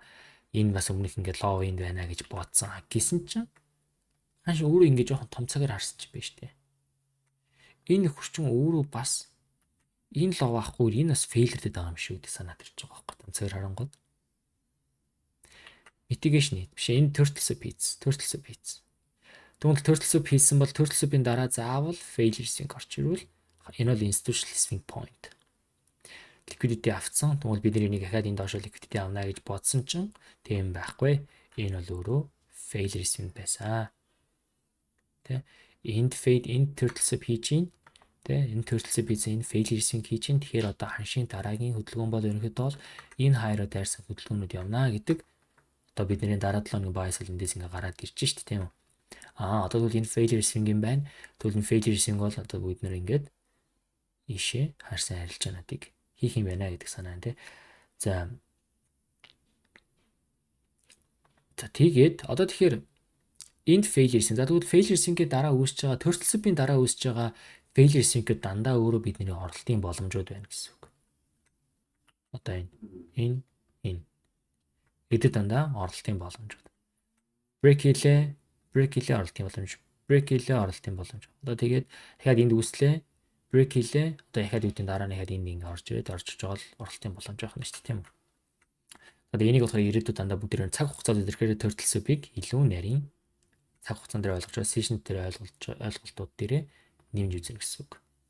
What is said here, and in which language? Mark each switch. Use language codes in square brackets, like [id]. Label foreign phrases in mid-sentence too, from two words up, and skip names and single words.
[mn] Энэ бас өмнөх ингээд [en] low end [mn] байна гэж бодсон. Гэсэн чинь ханш өөрөө ингэ жоохон том цагаар харсан ч биш дээ. Энэ хүчин өөрөө бас энэ лов авахгүй энэ бас фейлердэд байгаа юм шүү дээ санаад ирж байгаа байхгүй том цагаар харангууд. Mitigation биш энэ [en] turtle soup [mn] хийц. Тэгвэл [en] turtle soup [mn] хийсэн бол [en] turtle soup- [mn] ийн дараа заавал [en] failure swing [mn] орч ирвэл энэ бол [en] institutional swing point. [mn] Liquidity авцсан. Тэгвэл бид энийг дахиад энэ доошо liquidity авна гэж бодсон чинь тийм байхгүй. Энэ бол өөрөө [en] failure swing [mn] байсан. Энд fade энэ [en] turtle soup [mn] хийж гин тэ энэ [en] turtle soup [mn] хийсэн энэ [en] failure swing [mn] хийж гин тэгэхээр одоо ханшийн дараагийн хөдөлгөөн бол ерөнхийдөө бол энэ хайроо дайрсан хөдөлгөөнүүд явна гэдэг одоо бидний дараа 7 өдрийн bias эндээс ингээ гараад ирж штэ тийм үү. Одоо тэгвэл энэ [en] failure swing [mn] юм байна. Тэгвэл энэ [en] failure swing [mn] бол одоо бид нэр ингээд ийшээ харсан арилжаануудыг хийх юм байна гэдэг санаа нь тий. За тэгээд одоо тэгэхээр энд [en] failure swing. [mn] За тэгвэл [en] failure swing- [mn] ийн дараа үүсэж байгаа [en] turtle soup- [mn] ийн дараа үүсэж байгаа [en] failure swing- [mn] д дандаа өөрөө бидний оролтын боломжууд байна гэсэн үг. Одоо энэ эдэд дандаа оролтын боломжууд. Break хийлээ оролтын боломж. Одоо тэгээд дахиад энд үүслээ. Break хийлээ. Одоо дахиад үүдийн дараа нь дахиад энд ингэ орж байгаа л оролтын боломж байх нь шүү дээ, тийм үү? Одоо энийг болохоор ирээдүйд дандаа бүгдээр цаг хугацаанд ирэхээр [en] turtle soup- [mn] ыг илүү нарийн цаг хугацаанд дээр ойлгож байгаа session дээр ойлголтууд дээрээ нэмж үзэх гэсэн үг.